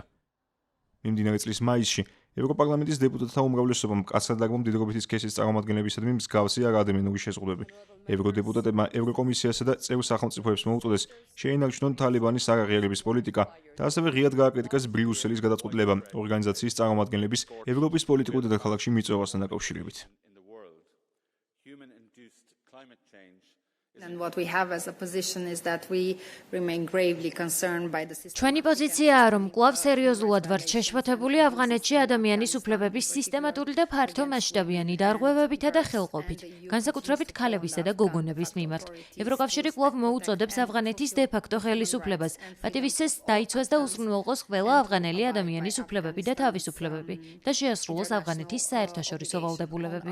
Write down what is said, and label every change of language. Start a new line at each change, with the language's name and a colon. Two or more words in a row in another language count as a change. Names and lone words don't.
Georgian: მიმდინარე წლის მაისში ევროპარლამენტის დეპუტატთა უმრავლესობამ მკაცრად აღმომდიდრობითი სქესის წარმომადგენლებისადმი მსგავსი არადემინური შეზღუდვები. ევროდეპუტატებმა ევროკომისიასა და წევრ სახელმწიფოებს მოუწოდეს შეინარჩუნონ თალიბანის არაღიარების პოლიტიკა და ასევე ღიად გააკრიტიკეს ბრიუსელის გადაწყვეტილება ორგანიზაციის წარმომადგენლების ევროპის პოლიტიკურ დედაქალაქში მიწვევასთან დაკავშირებით.
English: And what we have as a position is that we remain gravely concerned by the system.
Georgian: ჩვენი პოზიციაა, რომ კვლავ სერიოზულად ვართ შეშფოთებული ავღანეთში ადამიანის უფლებების სისტემატური და ფართო მასშტაბიანი დარღვევებითა და ხელყოფით, განსაკუთრებით ქალებისა და გოგონების მიმართ. ევროკავშირი კვლავ მოუწოდებს ავღანეთის დე-ფაქტო ხელისუფლებას, პატივისცეს დაიცვას და უზრუნველყოს ყველა ავღანელი ადამიანის უფლებები და თავისუფლებები და შეასრულოს ავღანეთის საერთაშორისო ვალდებულებები.